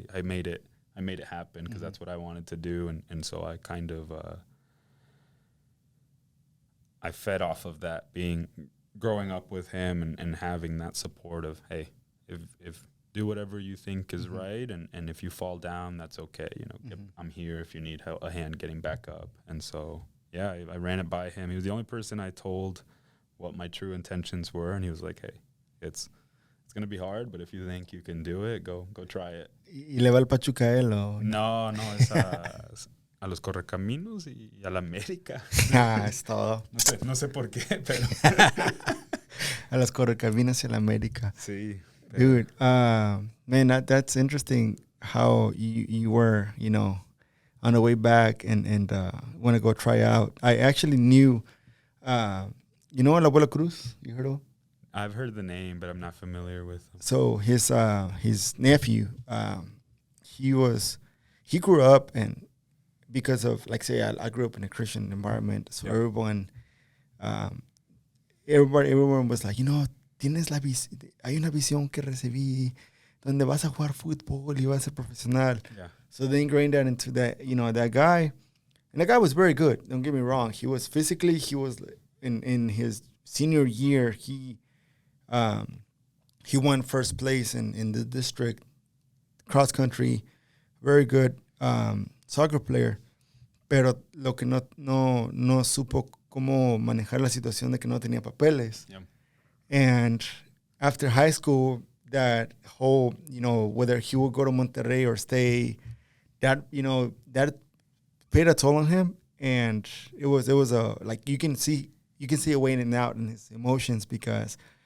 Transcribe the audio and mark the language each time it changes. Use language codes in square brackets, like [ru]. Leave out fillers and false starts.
[en] I made it happen because that's what I wanted to do, and so I kind of I fed off of that, growing up with him and having that support of, hey, if do whatever you think is right, and if you fall down, that's okay. I'm here if you need a hand getting back up. And so, I ran it by him. He was the only person I told what my true intentions were, and he was like, hey, it's going to be hard, but if you think you can do it, go try it. [es] ¿Y le va al Pachuca él o? No, es a los Correcaminos y a la América. Es todo. No sé por qué, pero... A los Correcaminos y a la América. Sí. [en] Dude, man, that's interesting how you were, on the way back and want to go try out. I actually knew, El Abuelo Cruz? You heard of him? I've heard the name, but I'm not familiar with him. So his nephew, he grew up, and because of, like, say, I grew up in a Christian environment, so everyone was like, [es] tienes hay una visión que recibí donde vas a jugar fútbol y vas a ser profesional. [en] Yeah. So they ingrained that into that, that guy. And that guy was very good. Don't get me wrong. He was in his senior year, he won first place in the district cross country. Very good soccer player. [es] Pero lo que no supo cómo manejar la situación de que no tenía papeles. [en] Yeah. And after high school, that whole, whether he would go to Monterrey or stay, that paid a toll on him. And it was a, like, you can see a way in and out in his emotions, because